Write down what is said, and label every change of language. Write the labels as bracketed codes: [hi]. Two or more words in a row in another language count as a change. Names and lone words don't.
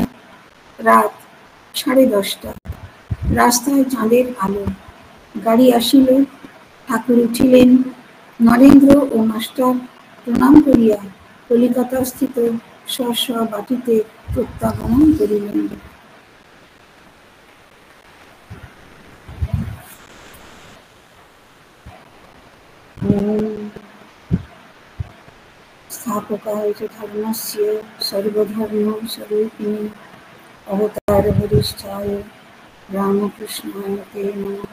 [bn] রাত 10:30। রাস্তায় চাঁদের আলো। গাড়ি আসিল। ঠাকুর উঠিলেন। নরেন্দ্র ও মাস্টার প্রণাম করিয়া কলিকাতাস্থিত স্ব বাটিতে প্রত্যাগমন করিলেন। [sa] स्थापकाय च धर्मस्य सर्वधर्मस्वरूपिणे अवतारवरिष्ठाय रामकृष्णाय ते नमः।